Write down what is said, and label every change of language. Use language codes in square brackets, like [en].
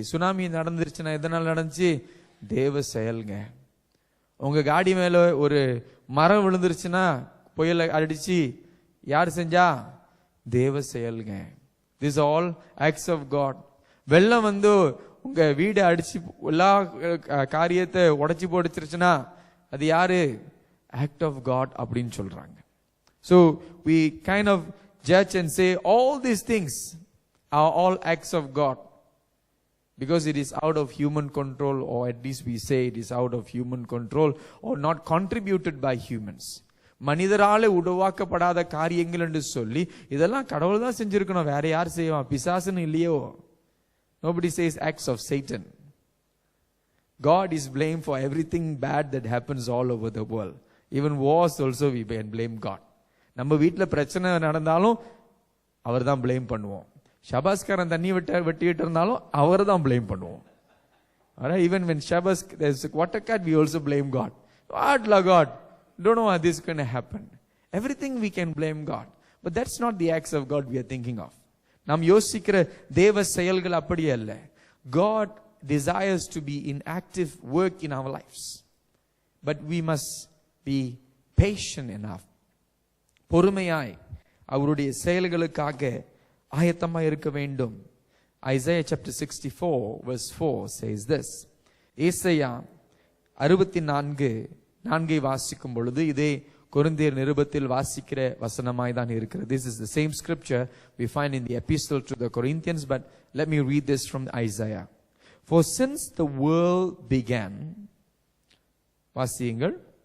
[ta] Tsunami நடந்துருச்சுன்னா எதனால நடந்துச்சு? தேவ செயல்ங்க. உங்க காடி மேல ஒரு மரம் விழுந்துருச்சுன்னா, புயல் அடிச்சு, யார் செஞ்சா? தேவ செயல்ங்க. [en] These are all acts of God. [ta] வெள்ளம் வந்து உங்க வீடு அடிச்சு எல்லா காரியத்தை உடைச்சு போடுச்சுன்னா அது யாரு? [en] Act of God [ta] அப்படின்னு சொல்றாங்க. [en] So we kind of judge and say all these things are all acts of God because it is out of human control, or at least we say it is out of human control or not contributed by humans. [ta] மனிதரால உருவாக்கப்படாத காரியங்கள் என்று சொல்லி இதெல்லாம் கடவுள் தான் செஞ்சிருக்கணும், வேற யார் செய்வான்? பிசாசுன்னு இல்லையோ. [en] Nobody says acts of Satan. God is blamed for everything bad that happens all over the world. Even wars also we can blame God. [ta] நம்ம வீட்டுல பிரச்சனை நடந்தாலும் அவர் தான் blame பண்ணுவோம். ஷபாஸ்காரன் தண்ணி வெட்டிட்டு இருந்தாலும் அவர் தான் blame பண்ணுவோம். [en] Alright, even when Shabas there's a water cut, we also blame God. What la God? Don't know how this is going to happen. Everything we can blame God. But that's not the acts of God we are thinking of. [ta] நாம் யோசிக்கிற தேவ செயல்கள் அப்படி அல்ல. [en] God desires to be in active work in our lives. But we must be patient enough. [ta] பொறுமையாய் அவருடைய செயல்களுக்காக ஆயத்தமாய் இருக்க வேண்டும். [en] Isaiah chapter 64 verse 4 says this. [ta] ஏசாயா 64:4 வாசிக்கும் பொழுது இதே கொரிந்தியர் நிருபத்தில் வாசிக்கிற வசனமாய் தான் இருக்கிறது. [en] This is the same scripture we find in the epistle to the Corinthians, but let me read this from Isaiah. For since the world began, [ta] வாசியுங்கள்.